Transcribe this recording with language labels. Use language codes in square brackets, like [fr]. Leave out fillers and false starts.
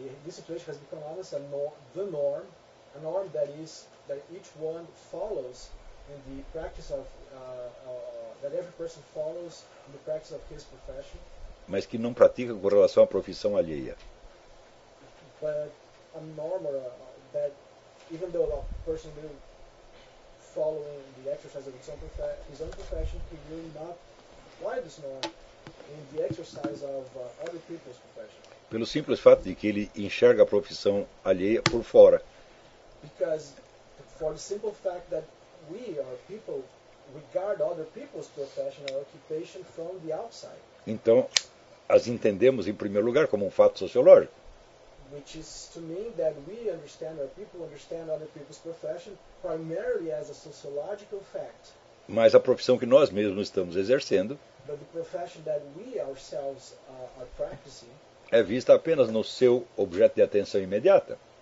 [en] situation has become almost the norm, a norm that is that each one follows in the practice of that every person follows in the practice of his profession. [pt] Mas que não pratica com relação à profissão alheia. [en] But a norm or that even though a person will follow in the exercise of his own profession, he will not apply this norm in the exercise of other people's profession. [pt] Pelo simples fato de que ele enxerga a profissão alheia por fora. [en] Because for the simple fact that we are people regard other people's profession or occupation from the outside. [pt] Então, as entendemos em primeiro lugar como um fato sociológico. [en] Which is to mean that we understand or people understand other people's profession primarily as a sociological fact. [pt] Mas a profissão que nós mesmos estamos exercendo, [en] but the profession that we ourselves are practicing, [pt] é vista apenas no seu objeto de atenção imediata.